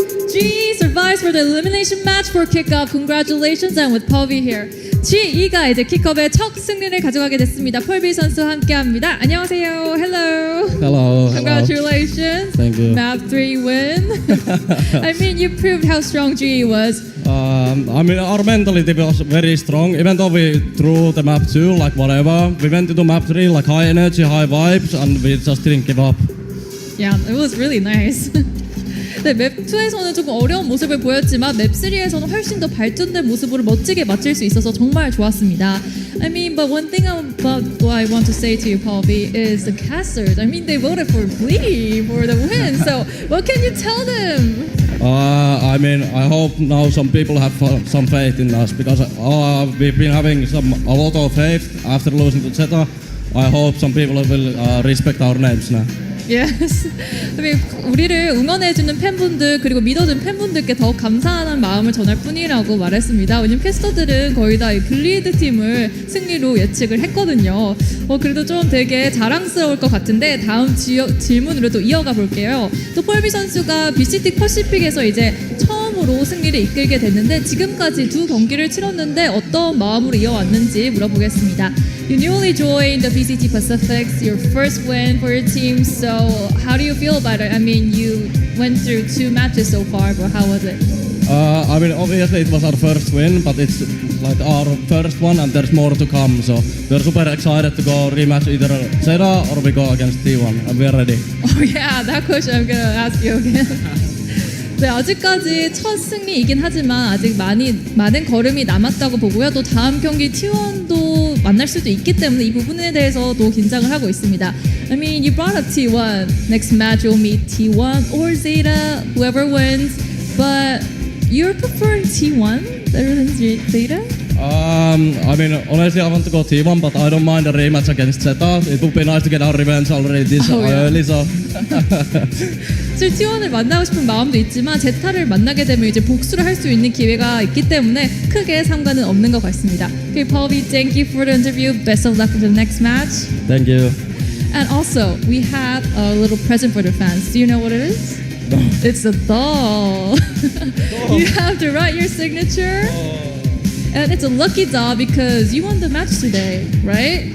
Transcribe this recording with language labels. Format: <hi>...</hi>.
<en>GE survives for the elimination match for Kickoff. Congratulations, and with Pavi here.</en> <ko>GE가 이제 킥컵의 첫 승리를 가져가게 됐습니다. 펄비 선수와 함께합니다. 안녕하세요.</ko> <en>Hello. Hello. Congratulations. Thank you. Map 3 win. I mean, you proved how strong GE was. I mean, our mentality was very strong. Even though we threw the map 2, like whatever, we went into map 3 like high energy, high vibes, and we just didn't give up. Yeah, it was really nice.</en> <ko>네, 맵2에서는 조금 어려운 모습을 보였지만 맵3에서는 훨씬 더 발전된 모습으로 멋지게 맞출 수 있어서 정말 좋았습니다.</ko> <en>I mean, but one thing about what I want to say to you, Paul B, is the casters. I mean, they voted for Glee for the win. So, what can you tell them? I mean, I hope now some people have some faith in us because we've been having a lot of faith after losing to Zeta. I hope some people will respect our names now. Yes.</en> <ko>우리를 응원해주는 팬분들 그리고 믿어준 팬분들께 더 감사하는 마음을 전할 뿐이라고 말했습니다. 왜냐면 캐스터들은 거의 다 글리드 팀을 승리로 예측을 했거든요. 그래도 좀 되게 자랑스러울 것 같은데 다음 질문으로 또 이어가 볼게요. 또 폴비 선수가 BCT 퍼시픽에서 이제 처음으로 승리를 이끌게 됐는데 지금까지 두 경기를 치렀는데 어떤 마음으로 이어왔는지 물어보겠습니다.</ko> <en>You newly joined the BCT Pacifics, your first win for your team. So how do you feel about it? I mean, you went through 2 matches so far, but how was it? I mean, obviously it was our first win, but it's like our first one and there's more to come. So we're super excited to go rematch either Zeta or we go against T1 and we're ready. Oh yeah, that question I'm gonna ask you again.</en> <ko>네, 아직까지 첫 승리이긴 하지만 아직 많은 걸음이 남았다고 보고요. 또 다음 경기 T1도 만날 수도 있기 때문에 이 부분에 대해서도 긴장을 하고 있습니다.</ko> <en>I mean, you brought up T1. Next match you'll meet T1 or Zeta, whoever wins. But you're preferring T1 better than Zeta? I mean, honestly, I want to go T1, but I don't mind a rematch against Zeta. It would be nice to get our revenge already this early, so.</en> <ko>사실 T1을 만나고 싶은 마음도 있지만 제타를 만나게 되면 이제 복수를 할 수 있는 기회가 있기 때문에 크게 상관은 없는 것 같습니다.</ko> <en>Okay, Paul V, thank you for the interview. Best of luck for the next match. Thank you. And also, we have a little present for the fans. Do you know what it is? No. It's a doll. You have to write your signature. And it's a lucky doll because you won the match today, right?</en>